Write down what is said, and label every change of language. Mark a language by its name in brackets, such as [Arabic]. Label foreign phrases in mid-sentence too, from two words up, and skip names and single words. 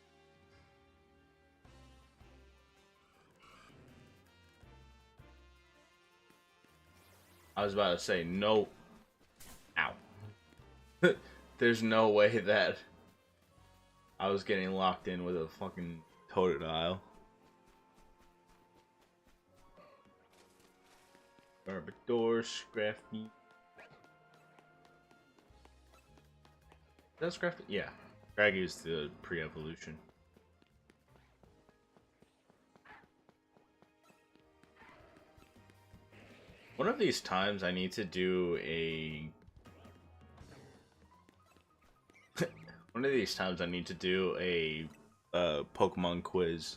[English] I was about to say no. Ow. There's no way that I was getting locked in with a fucking Totodile. Garbodor, Scrafty. That's Scrafty? Yeah. Scraggy's the pre-evolution. One of these times I need to do a... One of these times I need to do a Pokemon quiz.